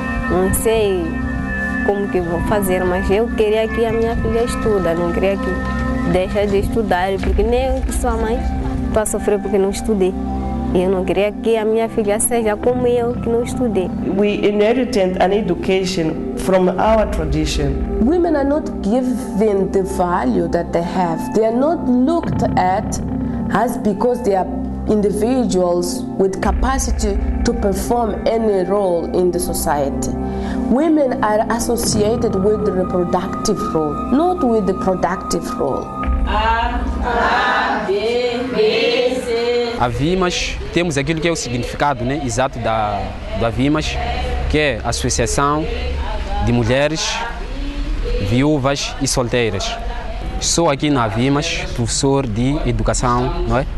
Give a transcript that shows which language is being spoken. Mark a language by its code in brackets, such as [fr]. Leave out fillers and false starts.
[pt] Não sei como que vou fazer, mas eu queria que a minha filha estude, não queria que deixe de estudar, porque nem eu que sou a mãe estou a sofrer porque não estudei. Eu não queria que a minha filha seja como eu, que não estudei. [en] We inherited an education from our tradition. Women are not given the value that they have. They are not looked at as because they are individuals with capacity to perform any role in the society. Women are associated with the reproductive role, not with the productive role. [pt] A VIMAS, temos aquilo que é o significado, né, exato da VIMAS, que é a Associação de Mulheres Viúvas e Solteiras. Sou aqui na Avimas, professor de educação, não é?